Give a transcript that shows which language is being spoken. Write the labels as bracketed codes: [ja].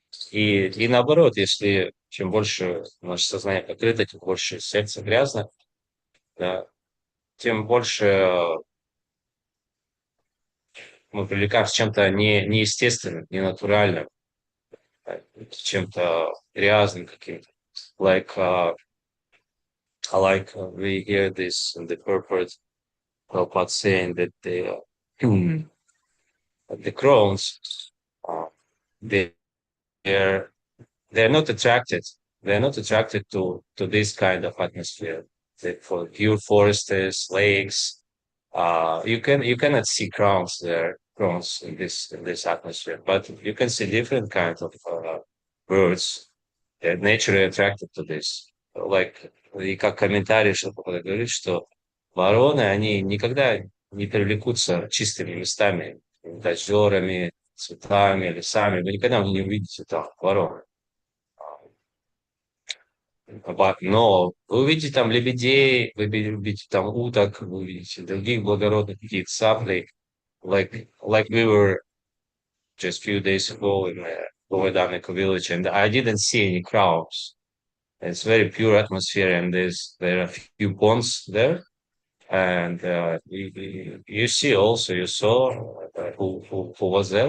[ru] И наоборот, если чем больше наше сознание покрыто, тем больше сердце грязно, да, тем больше мы привлекаемся чем-то неестественным, ненатуральным, чем-то грязным каким-то. [en] Like we hear this in the purport, Prabhupada saying that the crowns, they're not attracted. They're not attracted to this kind of atmosphere. For pure forests, lakes, you cannot see crowns in this atmosphere, but you can see different kinds of birds. They're naturally attracted to this. [ru] Like, и как комментарий Шрила говорит, что вороны, они никогда не привлекутся чистыми местами, озерами, цветами, лесами. Вы никогда не увидите там ворон. Но вы увидите там лебедей, вы увидите там уток, вы увидите других благородных птиц, цаплей. [en] Like we were just a few days ago in Govardhanaka village, and I didn't see any crowds. It's very pure atmosphere, and there are a few ponds there. And you saw who was there.